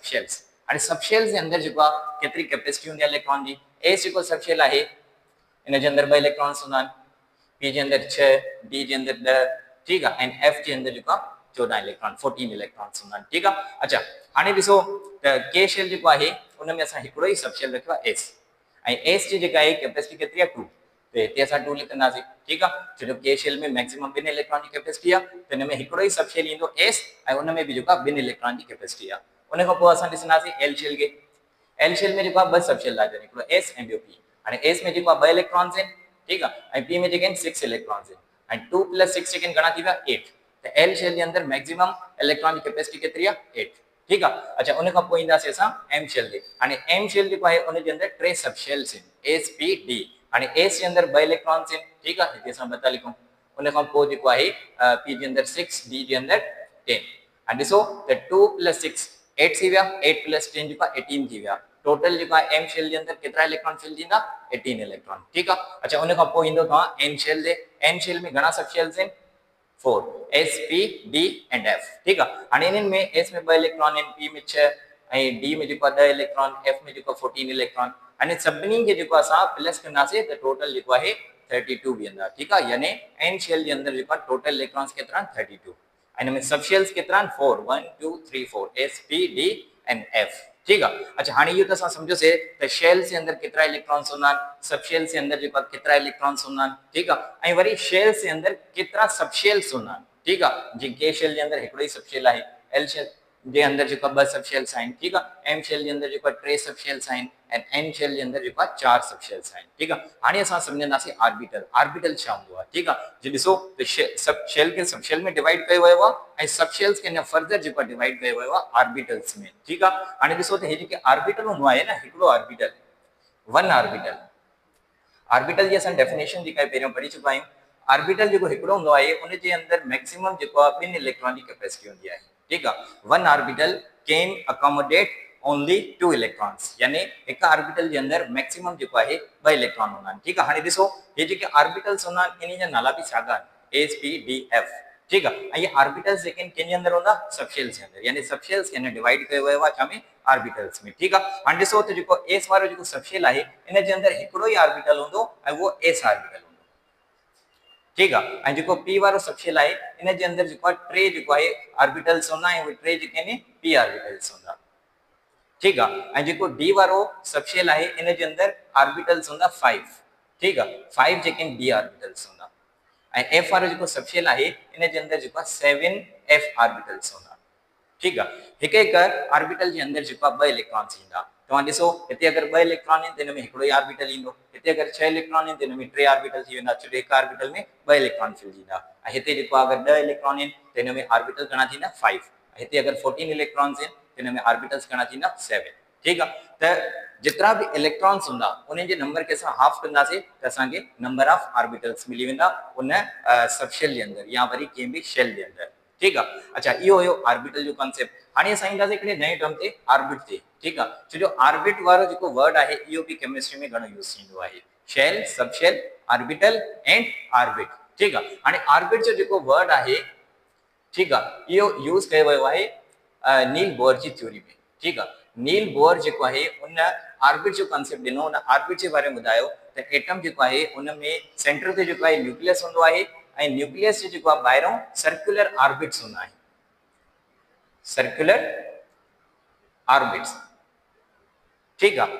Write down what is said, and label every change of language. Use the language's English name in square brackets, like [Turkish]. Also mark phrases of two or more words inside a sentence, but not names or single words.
[Sindhi] शेल्स हाणे सब शेल्स जे अंदर जेको आहे केतिरी कैपेसिटी हूंदी आहे इलेक्ट्रॉन जी एस जेको सब शेल आहे इन जे अंदर 2 इलेक्ट्रॉन्स हूंदा आहिनि पी जे अंदर 6 डी जे अंदर 10 ठीक आहे ऐं एफ जे अंदर जेको 14 इलेक्ट्रॉन 14 इलेक्ट्रॉन्स हूंदा आहिनि ठीक आहे अच्छा हाणे ॾिसो त के शेल जेको आहे उन में असां हिकिड़ो ई सब शेल रखियो आहे एस ऐं एस जी जेका आहे कैपेसिटी केतिरी आहे 2 त हिते असां 2 लिखंदासीं ठीक आहे छो जो के शेल में मैक्सिमम 2 इलेक्ट्रॉन जी कैपेसिटी आहे त हिन में हिकिड़ो ई सब शेल ईंदो एस ऐं उन में बि जेको 2 इलेक्ट्रॉन जी कैपेसिटी आहे उन खां पोइ असां ॾिसंदासीं एल शेल खे एल शेल में जेको आहे 2 सब शेल आहे हिकिड़ो एस ऐं ॿियो पी हाणे एस में जेको आहे 2 इलेक्ट्रॉन्स आहिनि ठीक आहे ऐं पी में जेके आहिनि 6 इलेक्ट्रॉन्स आहिनि ऐं 2 + 6 जेके घणा थी विया 8 त एल शेल जे अंदर मैक्सिमम इलेक्ट्रॉन जी कैपेसिटी केतिरी आहे 8 ठीक आहे अच्छा उन खां पोइ ईंदासीं असां एम शेल ते हाणे एम शेल जेको आहे उन जे अंदर 3 सब शेल्स आहिनि एस पी डी हाणे एस जे अंदर 2 इलेक्ट्रॉन्स आहिनि ठीक आहे हिते असां 2 था लिखूं उन खां पोइ जेको आहे पी जे अंदर 6 डी जे अंदर 10 हाणे ॾिसो त 2 + 6 8 थी विया 8 + 10 जेको 18 थी विया टोटल जेको आहे एम शेल जे अंदर केतिरा इलेक्ट्रॉन फिल थींदा 18 इलेक्ट्रॉन ठीक आहे अच्छा उन खां पोइ ईंदो तव्हां एन शेल ते एन शेल में घणा सब शेल्स आहिनि 4 [English] S P D and F [Sindhi] ठीक आहे हाणे इन्हनि में S में 2 इलेक्ट्रॉन आहिनि P में 6 ऐं D में जेको 10 इलेक्ट्रॉन F में जेको 14 इलेक्ट्रॉन हाणे सभिनी खे जेको असां प्लस कंदासीं त टोटल जेको आहे 32 बीहंदा ठीक आहे यानी N शेल जे अंदर जेको टोटल इलेक्ट्रॉन्स केतिरा 32 हिन में सब शेल्स केतिरा 4 1 2 3 4 [English] S P D and F [Hindi] ठीक है अच्छा हाँ ये तो [Sindhi] समझोसीं त शेल जे अंदर केतिरा इलेक्ट्रॉन्स हूंदा सब शेल जे अंदर जेको केतिरा इलेक्ट्रॉन्स हूंदा [Hindi] ठीक है [Sindhi] वरी शेल जे अंदर केतिरा सब शेल्स हूंदा [Hindi] ठीक है [Sindhi] जी के शेल जे अंदर हिकिड़ो ई सब शेल आहे एल शेल जे अंदर जेको 2 सब शेल्स आहिनि [Hindi] ठीक है [Sindhi] एम शेल जे अंदर जेको 3 सब शेल्स आहिनि ऐं एन शेल जे अंदर जेको 4 सब शेल्स आहिनि ठीक है हाणे असां सम्झंदासीं आर्बिटल आर्बिटल छा हूंदो आहे ठीक आहे जी ॾिसो त सब शेल खे सब शेल में डिवाइड कयो वियो आहे ऐं सब शेल्स खे फर्दर जेको डिवाइड कयो वियो आहे आर्बिटल्स में ठीक आहे हाणे ॾिसो त हे जेके आर्बिटल हूंदो आहे न हिकिड़ो आर्बिटल [English] one orbital [Sindhi] आर्बिटल जी असां डेफिनेशन जेका पहिरियों पढ़ी चुका आहियूं आर्बिटल जेको हिकिड़ो हूंदो आहे उन जे अंदर मैक्सिमम जेको आहे 2 इलेक्ट्रॉन जी कैपेसिटी हूंदी आहे ठीक है [English] one orbital can accommodate only 2 electrons [Sindhi] यानी एक ऑर्बिटल जे अंदर मैक्सिमम जेको आहे 2 इलेक्ट्रॉन हूंदा आहिनि [Hindi] ठीक है [Sindhi] हाणे ॾिसो हे जेके ऑर्बिटल्स हूंदा आहिनि इन जा नाला बि साॻा आहिनि एस पी डी एफ [Hindi] ठीक है [Sindhi] ऐं ये ऑर्बिटल्स जेके आहिनि कंहिंजे अंदर हूंदा सब शेल्स जे अंदर यानी सब शेल्स खे डिवाइड कयो वियो आहे छा में ऑर्बिटल्स में [Hindi] ठीक है [Sindhi] हाणे ॾिसो त जेको एस वारो जेको सब शेल आहे इन जे अंदर हिकिड़ो ई ऑर्बिटल हूंदो ऐं उहो एस ऑर्बिटल [Hindi] ठीक है [Sindhi] ऐं जेको पी वारो सब शेल आहे इन जे अंदर जेको 3 जेको आहे ऑर्बिटल्स हूंदा ऐं उहे 3 जेके आहिनि पी ऑर्बिटल्स हूंदा [Hindi] ठीक है [Sindhi] ऐं जेको डी वारो सब शेल आहे इन जे अंदर ऑर्बिटल्स हूंदा 5 ठीक है 5 जेके आहिनि डी ऑर्बिटल्स हूंदा ऐं एफ वारो जेको सब शेल आहे इन जे अंदर जेको 7 एफ ऑर्बिटल्स हूंदा [Hindi] ठीक है [Sindhi] हिक हिक ऑर्बिटल जे अंदर जेको 2 इलेक्ट्रॉन्स ईंदा तव्हां ॾिसो हिते अगरि 2 इलेक्ट्रॉन आहिनि त हिन में हिकिड़ो ई ऑर्बिटल ईंदो हिते अगरि 6 इलेक्ट्रॉन आहिनि त हिन में 3 ऑर्बिटल थी वेंदा छो हिकु ऑर्बिटल में 2 इलेक्ट्रॉन थींदा ऐं हिते जेको अगरि 10 इलेक्ट्रॉन आहिनि त हिन में ऑर्बिटल घणा थींदा 5 हिते अगरि 14 इलेक्ट्रॉन्स आहिनि त हिन में ऑर्बिटल्स घणा थींदा 7 ठीक आहे त जेतिरा बि इलेक्ट्रॉन्स हूंदा उन जे नंबर खे असां हाफ कंदासीं त असांखे [English] number of orbitals [Sindhi] मिली वेंदा उन सब शेल जे अंदर या वरी कंहिं बि शेल जे अंदर ठीक आहे। अच्छा, इहो हुयो ऑर्बिटल जो कॉन्सेप्ट। हाणे असां ईंदासीं हिकिड़े नए टर्म ते, ऑर्बिट ते, ठीक आहे। छो जो ऑर्बिट वारो जेको वर्ड आहे इहो बि केमिस्ट्री में घणो यूज़ थींदो आहे। शेल, सबशेल, [English] orbital and orbit, [Sindhi] ठीक आहे। हाणे ऑर्बिट जो जेको वर्ड आहे, ठीक आहे, इहो यूज़ कयो वियो आहे नील बोर जी थ्योरी में, ठीक आहे। नील बोर जेको आहे उन ऑर्बिट जो कॉन्सेप्ट ॾिनो, उन ऑर्बिट जे बारे में ॿुधायो त एटम जेको आहे उन में सेंटर ते जेको आहे न्यूक्लियस हूंदो आहे ऐं न्यूक्लियस जो जेको आहे ॿाहिरों सर्कुलर ऑर्बिट्स हूंदा आहिनि, सर्कुलर ऑर्बिट्स, ठीक आहे।